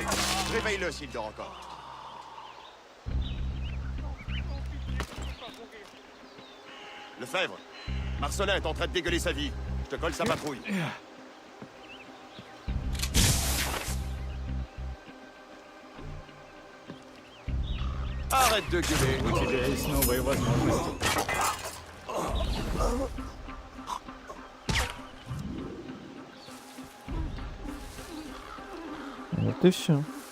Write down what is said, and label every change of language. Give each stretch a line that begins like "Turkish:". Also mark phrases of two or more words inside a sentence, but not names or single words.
French: Réveille-le s'il dort encore. Lefebvre, Marcelin est en train de dégueuler sa vie. Je te colle sa patrouille. Arrête de gueuler.
Russian: У тебя есть новые возможности. Вот и все.